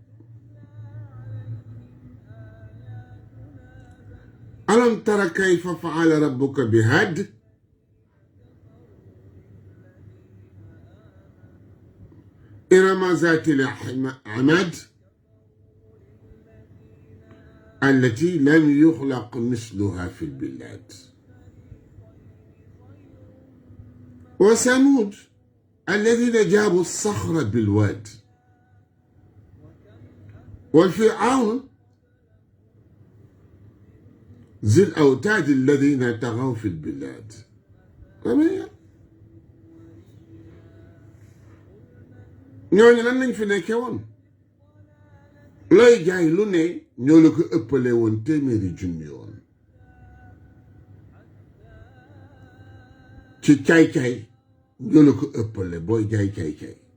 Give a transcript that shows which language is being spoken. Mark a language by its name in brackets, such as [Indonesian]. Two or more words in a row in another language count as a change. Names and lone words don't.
[Arabic] ألم تر كيف فعل ربك بعاد إرم ذات العماد التي لم يخلق مثلها في البلاد وثمود الذين جابوا الصخر بالواد والفرعون ذي الأوتاد الذين طغوا في البلاد [Wolof] ñooñu lan lañ fi nekkee woon looy jaay lu ne ñoo la ko ëppale woon téeméeri junni yoon ci caay-caay ñoo la ko ëppale booy jaay caay-caay